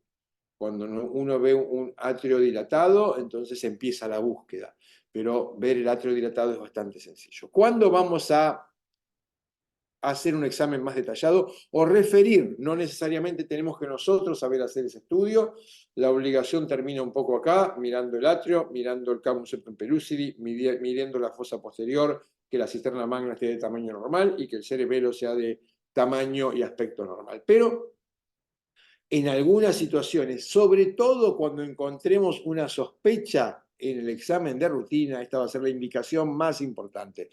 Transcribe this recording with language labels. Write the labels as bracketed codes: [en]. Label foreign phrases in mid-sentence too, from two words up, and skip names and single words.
[es] Cuando uno ve un atrio dilatado, entonces empieza la búsqueda. Pero ver el atrio dilatado es bastante sencillo. ¿Cuándo vamos a hacer un examen más detallado o referir? No necesariamente tenemos que nosotros saber hacer ese estudio. La obligación termina un poco acá, mirando el atrio, mirando el cavum septum pellucidi, midiendo la fosa posterior, que la cisterna magna esté de tamaño normal y que el cerebelo sea de tamaño y aspecto normal. Pero en algunas situaciones, sobre todo cuando encontremos una sospecha en el examen de rutina, esta va a ser la indicación más importante.